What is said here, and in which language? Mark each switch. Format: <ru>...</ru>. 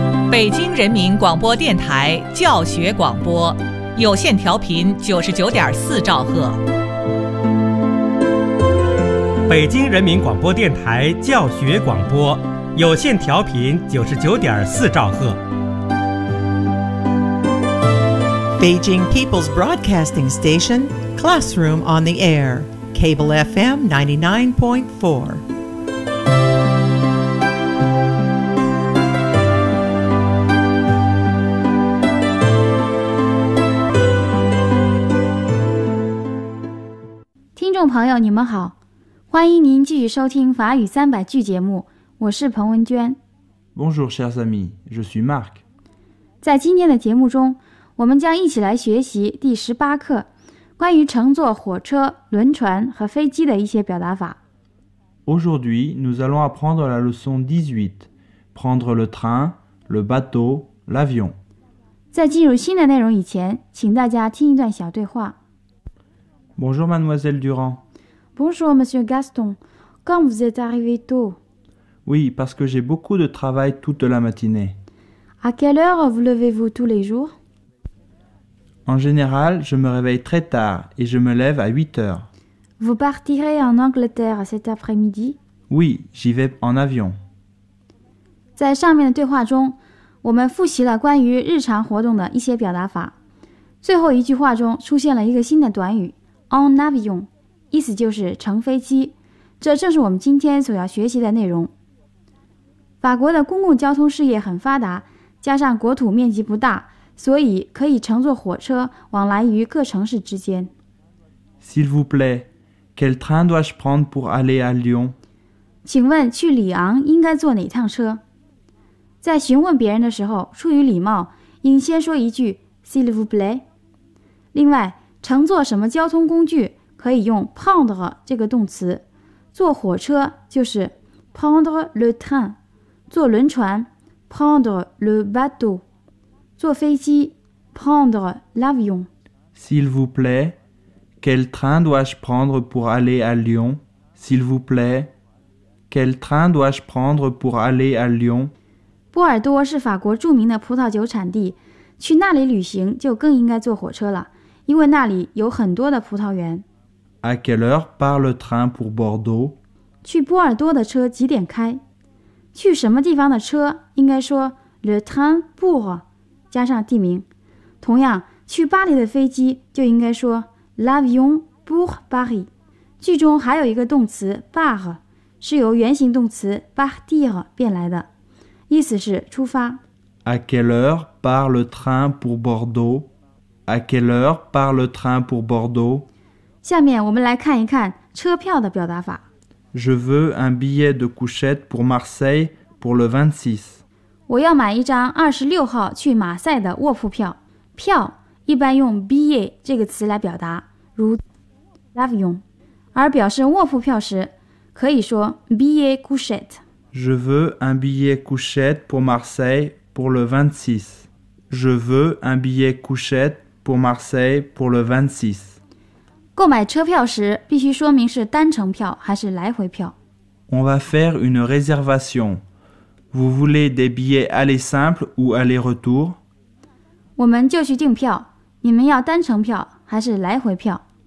<zh>北京人民广播电台教学广播，有线调频99.4兆赫。北京人民广播电台教学广播，有线调频99.4兆赫。</zh> <en>Beijing People's Broadcasting Station, Classroom on the Air, Cable FM 99.4.</en> <zh>朋友，你们好，欢迎您继续收听法语三百句节目，我是彭文娟。</zh> <fr>Bonjour, chers amis, je suis Marc.</fr> <zh>在今天的节目中，我们将一起来学习第18课，关于乘坐火车、轮船和飞机的一些表达法。</zh> <fr>Aujourd'hui, nous allons apprendre la leçon 18, prendre le train, le bateau, l'avion.</fr> <zh>在进入新的内容以前，请大家听一段小对话。</zh> <fr>Bonjour Mademoiselle Durand. Bonjour Monsieur Gaston. Quand vous êtes arrivé tôt? Oui, parce que j'ai beaucoup de travail toute la matinée. À quelle heure vous levez-vous tous les jours? En général, je me réveille très tard et je me lève à 8 heures. Vous partirez en Angleterre cet après-midi? Oui, j'y vais en avion.</fr> <zh>在上面的对话中，我们复习了关于日常活动的一些表达法。最后一句话中出现了一个新的短语。</zh> <fr>En avion,</fr> <zh>意思就是乘飞机，这正是我们今天所要学习的内容。法国的公共交通事业很发达，加上国土面积不大，所以可以乘坐火车往来于各城市之间。</zh> <fr>S'il vous plaît, quel train dois-je prendre pour aller à Lyon?</fr> <zh>请问去里昂应该坐哪趟车？在询问别人的时候，出于礼貌，应先说一句</zh> <fr>S'il vous plaît。</fr> <zh>另外，乘坐什么交通工具可以用 prendre 这个动词，坐火车就是</zh> <fr>prendre le train，</fr> <zh>坐轮船</zh> <fr>prendre le bateau，</fr> <zh>坐飞机</zh> <fr>prendre l'avion。 S'il vous plaît, quel train dois-je prendre pour aller à Lyon? S'il vous plaît, quel train dois-je prendre pour aller à Lyon?</fr> <zh>波尔多是法国著名的葡萄酒产地，去那里旅行就更应该坐火车了，因为那里有很多的葡萄园。</zh> <fr>À quelle heure part le train pour Bordeaux?</fr> <zh>去波尔多的车几点开？去什么地方的车应该说</zh> <fr>le train pour</fr> <zh>加上地名。同样，去巴黎的飞机就应该说</zh> <fr>l'avion pour Paris。</fr> <zh>句中还有一个动词 par， 是由原形动词 partir 变来的，意思是出发。</zh> <fr>À quelle heure part le train pour Bordeaux? À quelle heure part le train pour Bordeaux?</fr> <zh>下面我们来看一看车票的表达法。</zh> <fr>Je veux un billet de couchette pour Marseille pour le 26.</fr> <zh>我要买一张26号去马赛的卧铺票。票一般用 billet 这个词来表达，如 l'avion， 而表示卧铺票时可以说</zh> <fr>billet couchette。 Je veux un billet couchette pour Marseille pour le 26. Je veux un billet couchette pour Marseille pour le 26.</fr> <zh>购买车票时必须说明是单程票还是来回票。</zh> <fr>On va faire une réservation. Vous voulez des billets aller simple ou aller retour?</fr> <zh>我们就去订票，你们要单程票还是来回票？</zh>